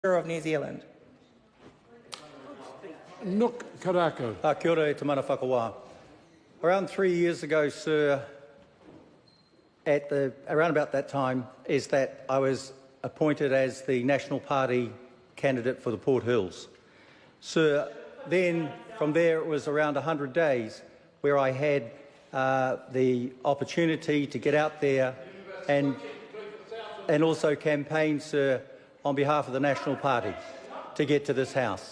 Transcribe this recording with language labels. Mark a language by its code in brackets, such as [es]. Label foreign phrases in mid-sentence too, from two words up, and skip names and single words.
[en] of New Zealand. Nuk Korako. [mi] Kia ora e te mana whakawā. [en] Around 3 years ago, sir, around about that time, is that I was appointed as the National Party candidate for the Port Hills. Sir, then from there it was around 100 days where I had the opportunity to get out there and also campaign, sir, on behalf of the National Party to get to this House.